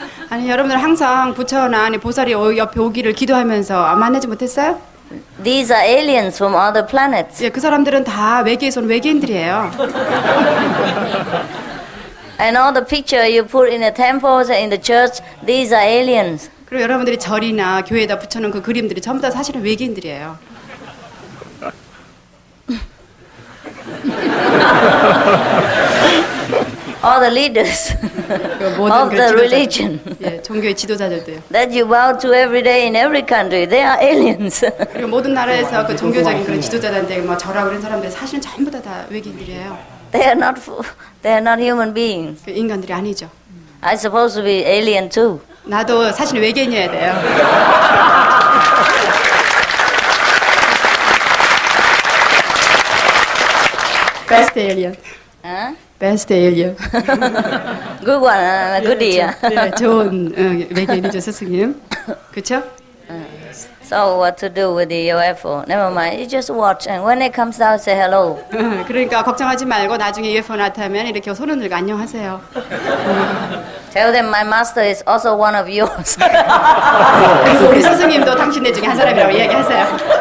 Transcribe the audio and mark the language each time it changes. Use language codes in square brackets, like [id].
[ko] 아니 여러분들 항상 부처나 아니 보살이 옆에 오기를 기도하면서 만나지 못했어요? [en] These are aliens from other planets. [ko] 예, 그 사람들은 다 외계에서 온 외계인들이에요. [en] And all the picture you put in the temples and in the church, these are aliens. [ko] 그리고 여러분들이 절이나 교회에다 붙여놓은 그 그림들이 전부 다 사실은 외계인들이에요. [en] All the leaders [ko] 모든 [en] of [ko] 그 [en] the [ko] 지도자, [en] religion [ko] 예, 종교의 지도자들도요. [en] that you bow to every day in every country, they are aliens. [ko] 그리고 모든 나라에서 그 종교적인 그런 지도자들한테 뭐 절하고 그런 사람들 사실은 전부 다 외계인들이에요. [en] They are not human beings. [ko] 그 인간들이 아니죠. [en] I'm supposed to be alien too. [ko] 나도 사실 외계인이어야 돼요. [en] Best alien. Huh? Best alien. Good one, goodie. [ko] 네, 좋은 외계인이죠, 스승님. 그렇죠? [en] So what to do with the UFO? Never mind, you just watch, and when it comes out, say hello. [ko] 그러니까 걱정하지 말고 나중에 UFO 나타나면 이렇게 손을 들고 안녕하세요. [en] Tell them my master is also one of yours. [ko] 그리고 우리 스승님도 당신네 중에 한 사람이라고 이야기하세요.